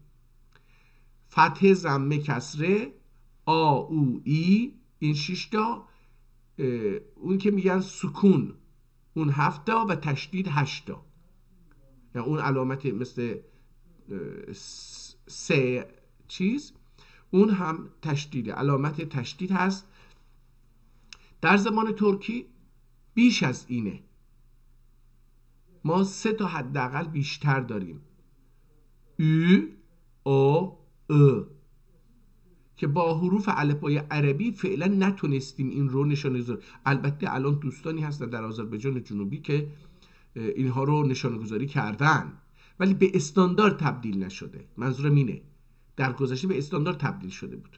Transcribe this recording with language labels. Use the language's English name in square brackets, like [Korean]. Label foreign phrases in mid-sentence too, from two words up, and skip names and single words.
[Persian] فتحه، ضمه، کسره، آ، او، ای، این 6 تا، اون که میگن سکون اون 7 تا و تشدید 8 تا، یعنی اون علامت مثل سه چیز اون هم تشدیده، علامت تشدید هست. در زبان ترکی بیش از اینه، ما 3 تا حداقل بیشتر داریم، ü، o، ı که با حروف الفبای عربی فعلا نتونستیم این رو نشانه گذاری. البته الان دوستانی هستن در آذربایجان جنوبی که اینها رو نشانه گذاری کردن، ولی به استاندارد تبدیل نشده. منظورم اینه در گذشته به استاندارد تبدیل شده بود.